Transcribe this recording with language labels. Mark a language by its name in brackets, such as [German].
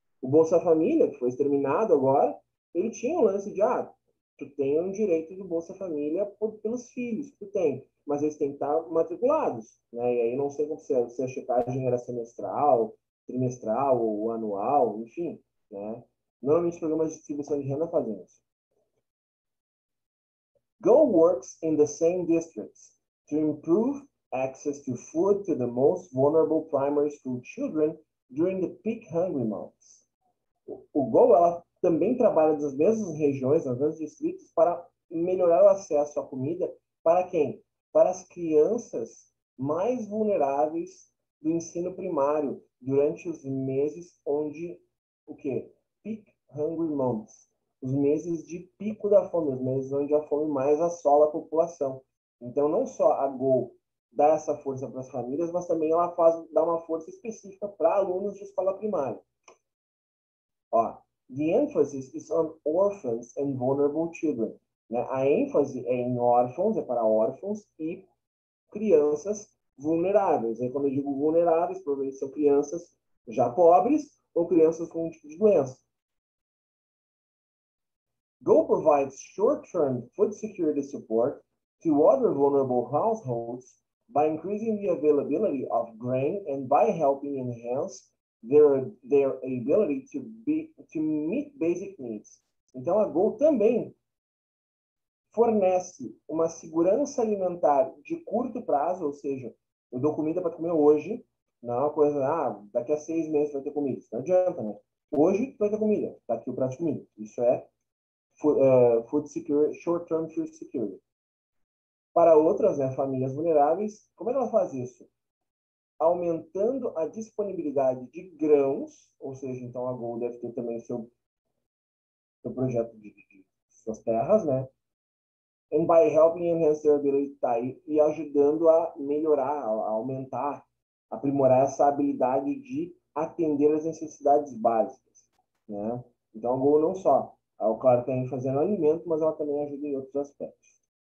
[Portuguese] O Bolsa Família, que foi exterminado agora, ele tinha o lance de, tu tem um direito do Bolsa Família pelos filhos que tu tem, mas eles têm que estar matriculados, né? E aí não sei como se a checagem era semestral, trimestral ou anual, enfim, né? Normalmente os programas de distribuição de renda fazem isso. [English] Go works in the same districts to improve access to food to the most vulnerable primary school children during the peak hungry months. [Portuguese] O Go ela também trabalha nas mesmas regiões, nos mesmos distritos, para melhorar o acesso à comida para quem? Para as crianças mais vulneráveis do ensino primário durante os meses onde o quê? [English] Peak hungry months, [Portuguese] os meses de pico da fome, os meses onde a fome mais assola a população. Então, não só a Go dá essa força para as famílias, mas também ela dá uma força específica para alunos de escola primária. [English] Ó, the emphasis is on orphans and vulnerable children. [Portuguese] Né? A ênfase é em órfãos, é para órfãos e crianças vulneráveis. Aí, quando eu digo vulneráveis, provavelmente são crianças já pobres ou crianças com um tipo de doença. [English] Go provides short-term food security support to other vulnerable households by increasing the availability of grain and by helping enhance their ability to meet basic needs. [Portuguese] Então, a Go também fornece uma segurança alimentar de curto prazo, ou seja, eu dou comida para comer hoje, não é uma coisa, daqui a 6 meses vai ter comida. Isso não adianta, né? Hoje vai ter comida, está aqui o prato de comida. Isso é [English] food security, short-term food security. [Portuguese] Para outras, né, famílias vulneráveis, como é que ela faz isso? Aumentando a disponibilidade de grãos, ou seja, então a Go deve ter também seu projeto de suas terras, né? [English] And by helping enhance their ability, tá? [Portuguese] E ajudando a melhorar, a aumentar, aprimorar essa habilidade de atender as necessidades básicas, né? Então a Go não só, claro, tem fazendo alimento, mas ela também ajuda em outros aspectos.